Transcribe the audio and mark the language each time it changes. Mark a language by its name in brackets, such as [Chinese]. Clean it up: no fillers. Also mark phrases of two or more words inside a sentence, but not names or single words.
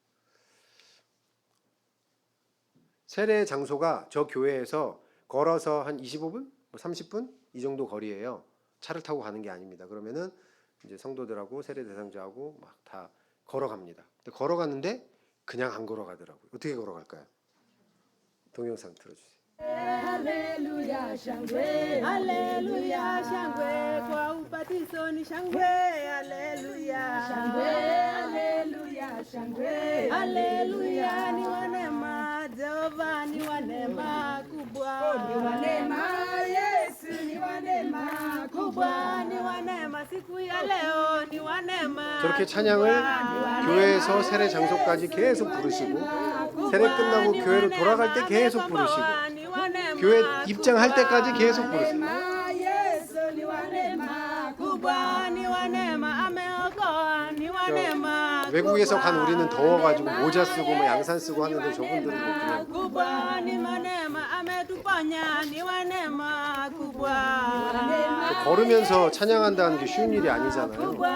[Korean] 세례 장소가 저 교회에서 걸어서 한 25분, 30분 이 정도 거리예요. 차를 타고 가는 게 아닙니다. 그러면은 이제 성도들하고 세례 대상자하고 막 다 걸어갑니다. 근데 걸어가는데 그냥 안 걸어가더라고요. 어떻게 걸어갈까요? 동영상 틀어주세요. [Swahili] Haleluya shangwe, haleluya shangwe, kwa ubatizo ni shangwe, haleluya shangwe, haleluya shangwe, haleluya ni wa neema, Jehova ni wa neema kubwa, ni wa neema, Yesu ni wa neema kubwa, ni wa neema siku ya leo, ni wa neema. [Korean] 저렇게 찬양을 교회에서 세례 장소까지 계속 부르시고 세례 끝나고 교회로 돌아갈 때 계속 부르시고 교회 입장할 때까지 계속 부르세요. 외국에서 간 우리는 더워가지고 모자 쓰고 뭐 양산 쓰고 하는데 저분들은 뭐 그냥 걸으면서 찬양한다는 게 쉬운 일이 아니잖아요.